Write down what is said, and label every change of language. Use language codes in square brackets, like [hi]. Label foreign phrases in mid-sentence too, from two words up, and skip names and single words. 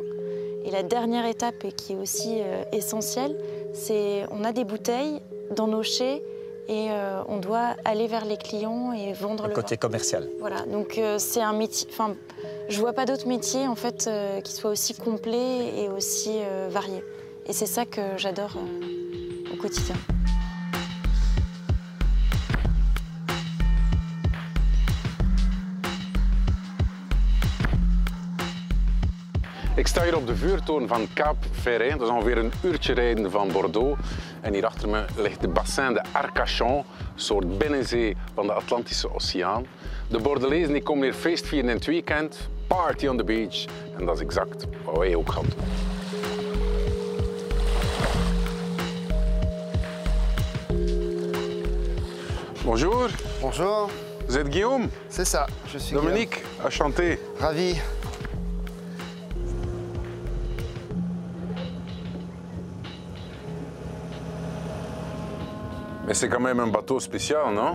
[fr] Et la dernière étape, et qui est aussi essentielle, c'est on a des bouteilles dans nos chais et on doit aller vers les clients et vendre le côté vin. commercial. Voilà, donc c'est un métier. Je vois pas d'autres métiers en fait qui soient aussi complets et aussi variés. Et c'est ça que j'adore au quotidien. [nl] Ik sta hier op de vuurtoren van Cap Ferret. Dat is ongeveer een uurtje rijden van Bordeaux. En hier achter me ligt de bassin de Arcachon, een soort binnenzee van de Atlantische Oceaan. De Bordelezen die komen hier feestvieren in het weekend. [en] Party on the beach. [nl] En dat is exact wat wij ook gaan doen. [fr] Bonjour. Bonjour. Vous êtes Guillaume? C'est ça, je suis Dominique, enchanté. Guillaume. Ravi. Mais c'est quand même un bateau spécial, non?